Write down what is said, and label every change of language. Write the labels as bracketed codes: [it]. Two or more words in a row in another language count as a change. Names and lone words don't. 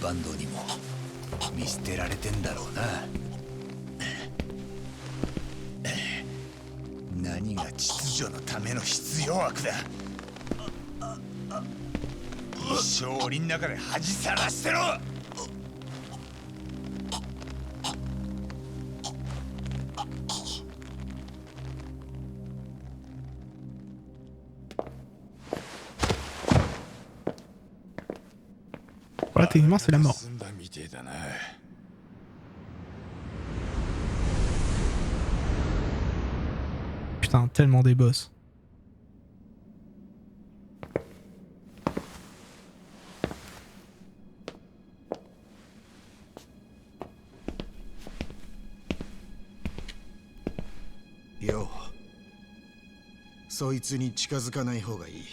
[ja] バンドにも見捨てられてんだろうな。何が秩序のための必要悪だ。一生檻の中で恥さらしてろ。 [fr] Voilà, techniquement, c'est la mort. Putain, tellement des boss. [ja] Yo, そいつに近づかない方がいい。